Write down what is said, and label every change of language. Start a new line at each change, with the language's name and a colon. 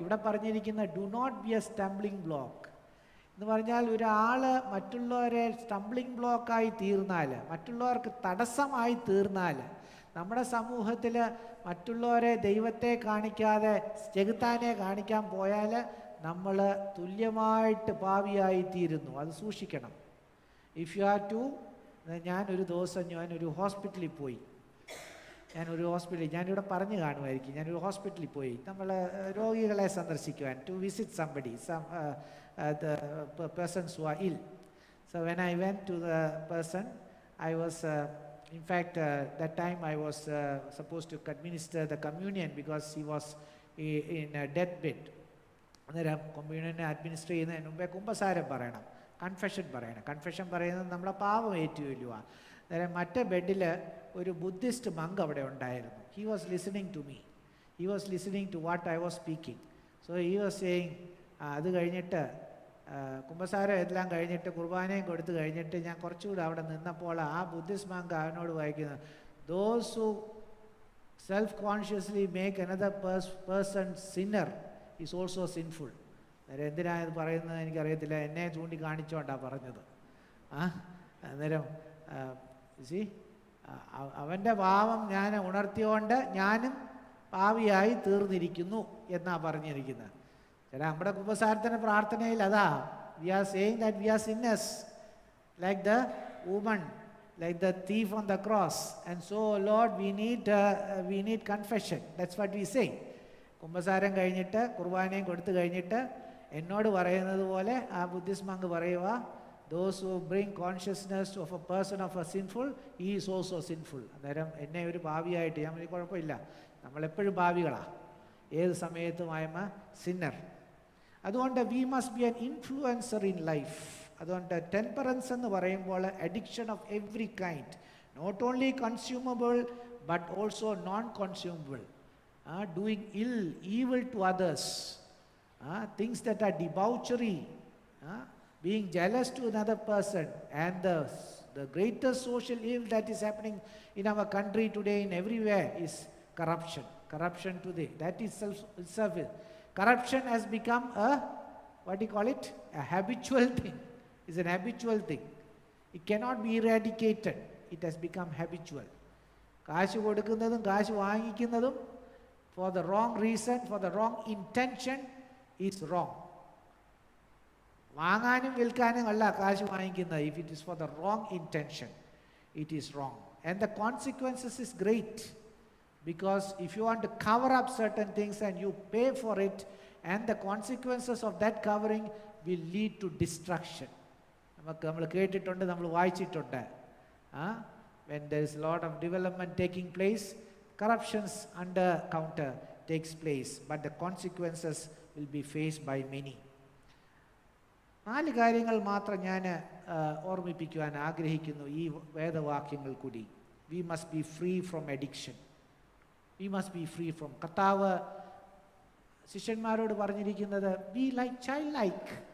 Malayalam: ഇവിടെ പറഞ്ഞിരിക്കുന്ന
English: do not be a stumbling block
Malayalam: എന്ന് പറഞ്ഞാൽ ഒരാൾ മറ്റുള്ളവരെ സ്റ്റംബ്ലിംഗ് ബ്ലോക്കായി തീർന്നാൽ, മറ്റുള്ളവർക്ക് തടസ്സമായി തീർന്നാൽ, നമ്മുടെ സമൂഹത്തിൽ മറ്റുള്ളവരെ ദൈവത്തെ കാണിക്കാതെ ചെകുത്താനെ കാണിക്കാൻ പോയാൽ നമ്മൾ തുല്യമായിട്ട് പാപിയായിത്തീരുന്നു. അത് സൂക്ഷിക്കണം.
English: if you are to,
Malayalam: ഞാനൊരു ദിവസം ഞാനൊരു ഹോസ്പിറ്റലിൽ പോയി, ഞാനിവിടെ പറഞ്ഞു കാണുമായിരിക്കും, ഞാനൊരു ഹോസ്പിറ്റലിൽ പോയി നമ്മൾ രോഗികളെ സന്ദർശിക്കുവാൻ,
English: To visit somebody, the persons who are ill. So when I went to the person, I was in fact that time I was supposed to administer the communion because he was in a deathbed.
Malayalam: അന്നേരം കമ്മ്യൂണിയനെ administer ചെയ്യുന്നതിന് മുമ്പേ കുമ്പസാരം പറയണം, confession പറയണം. Confession പറയുന്നത് നമ്മളെ പാപം ഏറ്റുവല്ലുക. അന്നേരം മറ്റേ ബെഡിൽ ഒരു ബുദ്ധിസ്റ്റ് മങ്ക് അവിടെ ഉണ്ടായിരുന്നു.
English: He was listening to me, he was listening to what I was speaking. So he was saying,
Malayalam: അത് കഴിഞ്ഞിട്ട് കുമ്പസാരം എല്ലാം കഴിഞ്ഞിട്ട് കുർബാനയും കൊടുത്തു കഴിഞ്ഞിട്ട് ഞാൻ കുറച്ചുകൂടെ അവിടെ നിന്നപ്പോൾ ആ ബുദ്ധിസ്റ്റ് മങ്ക് അവനോട് വായിക്കുന്നത്,
English: Those who self consciously make another person sinner is also sinful.
Malayalam: അന്നേരം എന്തിനാണ് ഇത് പറയുന്നത് എനിക്കറിയത്തില്ല, എന്നെ ചൂണ്ടിക്കാണിച്ചോണ്ടാണ് പറഞ്ഞത്. അന്നേരം സി അവൻ്റെ പാപം ഞാൻ ഉണർത്തിയോണ്ട് ഞാനും പാവിയായി തീർന്നിരിക്കുന്നു എന്നാ പറഞ്ഞിരിക്കുന്നത്. ചില നമ്മുടെ കുമ്പസാരത്തിൻ്റെ പ്രാർത്ഥനയിൽ അതാ,
English: We are saying that we are sinners like the woman, like the thief on the cross, and so Lord we need confession. That's what we say.
Malayalam: കുമ്പസാരം കഴിഞ്ഞിട്ട് കുർബാനയും കൊടുത്തു കഴിഞ്ഞിട്ട് എന്നോട് പറയുന്നത് പോലെ ആ ബുദ്ധിസ്റ്റ് മങ്ക് പറയുക,
English: those who bring consciousness of a person of a sinful, he is also sinful.
Malayalam: അന്നേരം എന്നെ ഒരു പാപിയായിട്ട്, ഞാൻ കുഴപ്പമില്ല, നമ്മളെപ്പോഴും പാപികളാണ്, ഏത് സമയത്തും
English: I am a sinner.
Malayalam: അതുകൊണ്ട്
English: we must be an influencer in life.
Malayalam: അതുകൊണ്ട്
English: temperance
Malayalam: എന്ന് പറയുമ്പോൾ
English: Addiction of every kind, not only consumable but also non consumable, doing evil to others, things that are debauchery, being jealous to another person, and the greatest social evil that is happening in our country today in everywhere is corruption today. That is itself, corruption has become a, what do you call it, a habitual thing. Is an habitual thing. It cannot be eradicated. It has become habitual.
Malayalam: കാശ് കൊടുക്കുന്നതും കാശ് വാങ്ങിക്കുന്നതും
English: for the wrong reason, for the wrong intention is wrong.
Malayalam: വാങ്ങാനും വിൽക്കാനും അല്ല കാശ് വാങ്ങിക്കുന്നത്.
English: If it is for the wrong intention, it is wrong. And the consequences is great, because if you want to cover up certain things and you pay for it, and the consequences of that covering will lead to destruction.
Malayalam: നമ്മൾ കേട്ടിട്ടുണ്ട്, നമ്മൾ വായിച്ചിട്ടുണ്ട്.
English: When there is a lot of development taking place, corruptions under counter takes place, but the consequences will be faced by many.
Malayalam: 4 കാര്യങ്ങൾ മാത്രം ഞാൻ ഓർമ്മിപ്പിക്കുവാൻ ആഗ്രഹിക്കുന്നു ഈ വേദവാക്യങ്ങൾ കൂടി.
English: We must be free from addiction. We must be free from.
Malayalam: കർത്താവ് ശിഷ്യന്മാരോട് പറഞ്ഞിരിക്കുന്നത്
English: be like childlike.